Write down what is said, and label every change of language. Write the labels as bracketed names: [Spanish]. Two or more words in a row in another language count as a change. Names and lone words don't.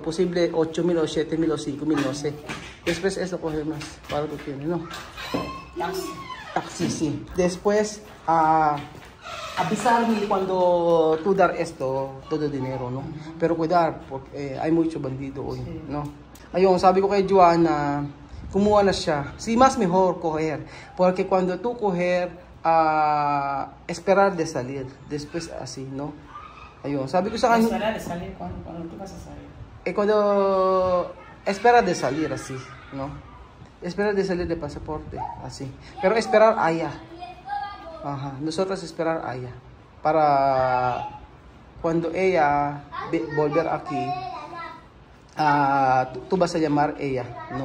[Spanish] Posible 8,000 o 7,000 o 5,000, no sé. Después eso coge más, para que tiene, ¿no? Taxi, sí. Después, avisarme cuando tú dar esto, todo dinero, ¿no? Pero cuidar, porque hay mucho bandido hoy, ¿no? [Filipino] Ayun, sabi ko kay Joanna, kumuha na siya. [Spanish] Si mas mejor coger, porque cuando tú coger, esperar de salir, después así, ¿no? [Filipino] Ayun, sabi ko sa kanya. [Spanish] Esperar de salir, ¿cuándo tú vas a salir? Cuando espera de salir así, ¿no? Esperar de salir de pasaporte, así. Pero esperar allá. Ajá, nosotros esperar allá. Para cuando ella volver aquí, tú vas a llamar ella, ¿no?